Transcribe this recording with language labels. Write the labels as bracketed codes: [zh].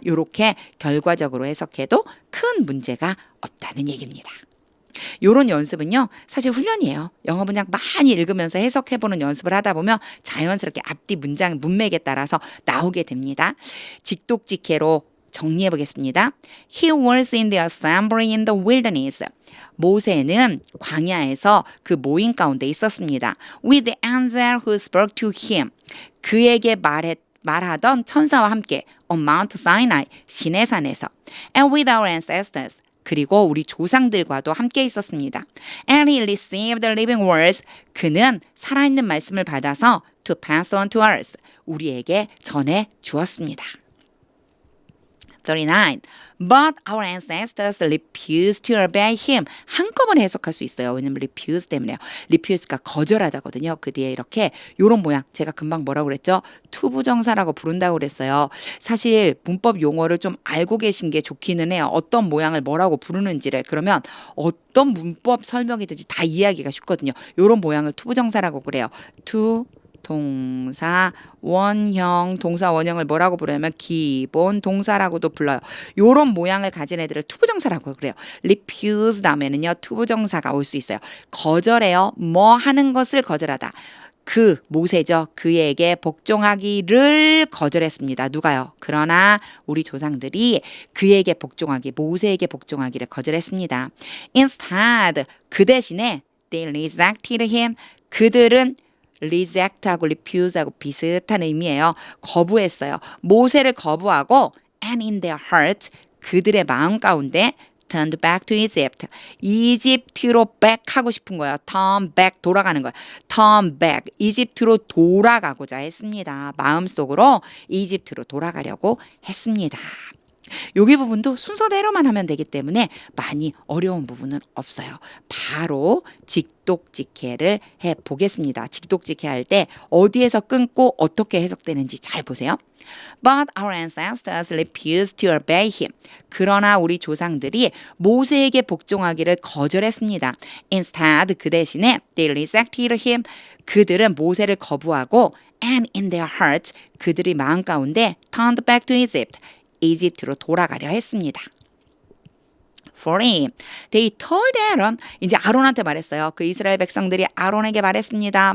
[ko] 이렇게 결과적으로 해석해도 큰 문제가 없다는 얘기입니다. 이런 연습은요 사실 훈련이에요. 영어 문장 많이 읽으면서 해석해보는 연습을 하다 보면 자연스럽게 앞뒤 문장 문맥에 따라서 나오게 됩니다. 직독직해로 정리해 보겠습니다. [en] He was in the assembly in the wilderness. [ko] 모세는 광야에서 그 모임 가운데 있었습니다. [en] With the angel who spoke to him. [ko] 그에게 말하던 천사와 함께 [en] on Mount Sinai [ko] 신의 산에서 [en] and with our ancestors. [ko] 그리고 우리 조상들과도 함께 있었습니다. [en] And he received the living words. [ko] 그는 살아있는 말씀을 받아서 [en] to pass on to us. [ko] 우리에게 전해 주었습니다. 39. [en] But our ancestors refused to obey him. [ko] 한꺼번에 해석할 수 있어요. 왜냐면 refuse 때문에요. refuse가 거절하다거든요. 그 뒤에 이렇게 요런 모양 제가 금방 뭐라고 그랬죠? 투부정사라고 부른다고 그랬어요. 사실 문법 용어를 좀 알고 계신 게 좋기는 해요. 어떤 모양을 뭐라고 부르는지를. 그러면 어떤 문법 설명이든지 다 이해하기가 쉽거든요. 요런 모양을 투부정사라고 그래요. 동사, 원형, 동사 원형을 뭐라고 부르냐면 기본 동사라고도 불러요. 요런 모양을 가진 애들을 투부정사라고 그래요. refuse 다음에는요. 투부정사가 올 수 있어요. 거절해요. 뭐 하는 것을 거절하다. 그 모세죠. 그에게 복종하기를 거절했습니다. 누가요? 그러나 우리 조상들이 그에게 복종하기, 모세에게 복종하기를 거절했습니다. [en] Instead, [ko] 그 대신에 [en] they rejected him. [ko] 그들은 reject하고 refuse하고 비슷한 의미예요. 거부했어요. 모세를 거부하고 [en] and in their heart [ko] 그들의 마음 가운데 [en] turned back to Egypt. [ko] 이집트로 back 하고 싶은 거예요. turn back 돌아가는 거예요. turn back 이집트로 돌아가고자 했습니다. 마음속으로 이집트로 돌아가려고 했습니다. 여기 부분도 순서대로만 하면 되기 때문에 많이 어려운 부분은 없어요. 바로 직독직해를 해보겠습니다. 직독직해 할 때 어디에서 끊고 어떻게 해석되는지 잘 보세요. But our ancestors refused to obey him. 그러나 우리 조상들이 모세에게 복종하기를 거절했습니다. [en] Instead, [ko] 그 대신에 [en] they rejected him. [ko] 그들은 모세를 거부하고 [en] and in their hearts, [ko] 그들의 마음 가운데 [en] turned back to Egypt. [ko] 이집트로 돌아가려 했습니다. [en] for him. They told Aaron, [ko] 이제 아론한테 말했어요. 그 이스라엘 백성들이 아론에게 말했습니다.